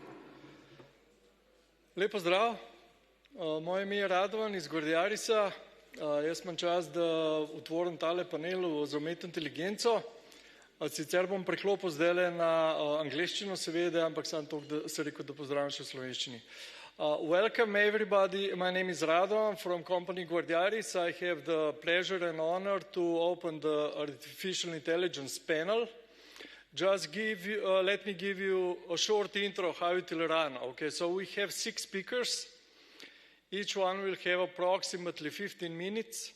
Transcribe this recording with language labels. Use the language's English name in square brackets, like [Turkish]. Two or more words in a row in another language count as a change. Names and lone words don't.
[Slovenian] Lep pozdrav, moje ime je Radovan iz Gordjarisa. Jaz imam čas, da otvorim tale panel za umetno inteligenco. Sicer bom preklopil zdaj na angleščino seveda, ampak sam to, da se rekel, da pozdravim še v slovenščini. [English] Welcome everybody, my name is Radovan from company Gordjaris. I have the pleasure and honor to open the artificial intelligence panel. Just let me give you a short intro how it will run. Okay, so we have 6 speakers. Each one will have approximately 15 minutes.